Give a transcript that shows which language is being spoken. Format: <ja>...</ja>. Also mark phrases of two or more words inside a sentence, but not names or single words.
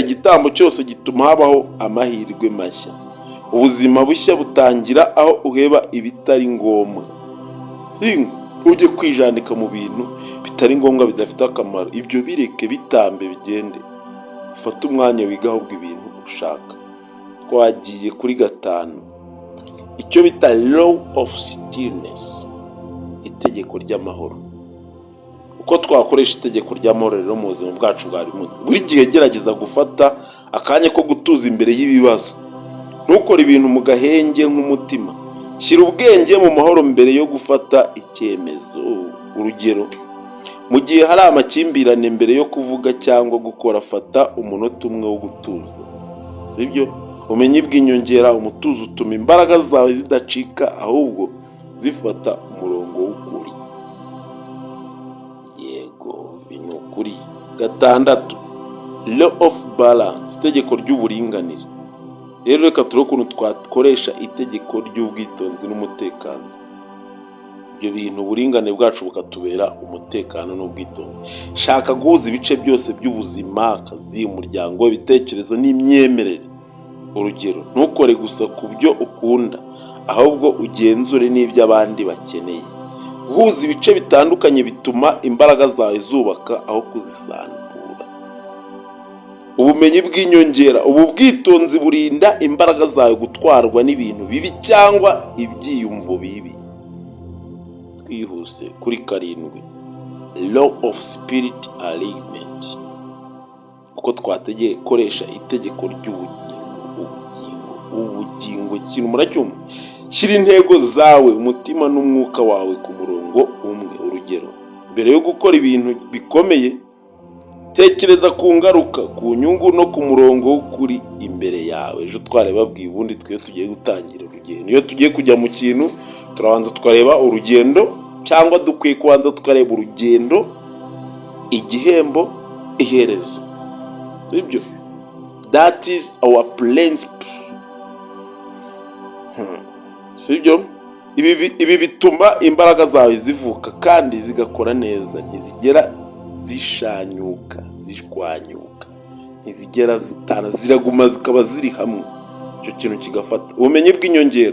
<rw>Igitambo cyose gituma habaho amahirwe mashya. Ubuzima bushya butangira aho uheba ibitari ngombwa. Singo. Ntujye kwijandika mu bintu bitari ngombwa, bidafite akamaro. Ibyo bireke, bitambe, bigende. Ufate umwanya wiga ahubwo ibintu ushaka. Twagiye kuri 5, icyo bita</rw> <en>law of stillness,</en> <rw>itegeko ry'amahoro. Uko twakoresha itegeko ry'amahoro rero mu buzima bwacu bwa buri munsi. Buri gihe gerageza gufata akanya ko gutuza imbere y'ibibazo. Ntukore ibintu mu gahenge nk'umutima. Shyira ubwenge mu mahoro mbere yo gufata icyemezo. Urugero, mu gihe hari amakimbirane, mbere yo kuvuga cyangwa gukora, fata umunota umwe wo gutuza, sibyo? Ubumenyi bw'inyongera. Umutuzo utuma imbaraga zawe zidacika, ahubwo zifata umurongo w'ukuri. Yego, ni ukuri. 6,</rw> <en>law of balance,</en> <rw>itegeko ry'uburinganire. Rero reka turebe ukuntu twakoresha itegeko ry'ubwitonzi n'umutekano. Ibyo bintu, uburinganire bwacu bukatubera umutekano n'ubwitonzi. Shaka guhuza ibice byose by'ubuzima, akazi, umuryango, ibitekerezo n'imyemerere. Urugero, ntukore gusa ku byo ukunda, ahubwo ugenzure n'ibyo abandi bakeneye. Guhuza ibice bitandukanye bituma imbaraga zawe zubaka aho kuzisandura. Ubumenyi bw'inyongera. Ubu bwitonzi burinda imbaraga zawe gutwarwa n'ibintu bibi cyangwa ibyiyumvo bibi. Twihuse kuri 7,</rw> <en>law of spirit alignment,</en> <rw>kuko twategeye koresha itegeko ry'ubugingo. Ubugingo ikintu muracyumva. Shyira intego zawe, umutima n'umwuka wawe ku murongo umwe. Urugero, mbere yo gukora ibintu bikomeye, tekereza ku ngaruka, ku nyungu no ku murongo w'ukuri imbere yawe. Ejo twarebabwiye ubundi twe tugiye gutangira urugendo. Iyo tugiye kujya mu kintu, turabanza tukareba urugendo, cyangwa dukwiye kubanza tukareba urugendo, igihembo, iherezo. Sibyo?</rw> <en>That is our principle.</en> <rw>Sibyo? Ibi bituma imbaraga zawe zivuka kandi zigakora neza, ntizigera zishanyuka, zishwanyuka, ntizigera zitana, ziraguma zikaba ziri hamwe. Icyo kintu kigafata. Ubumenyi bw'inyongera.</rw>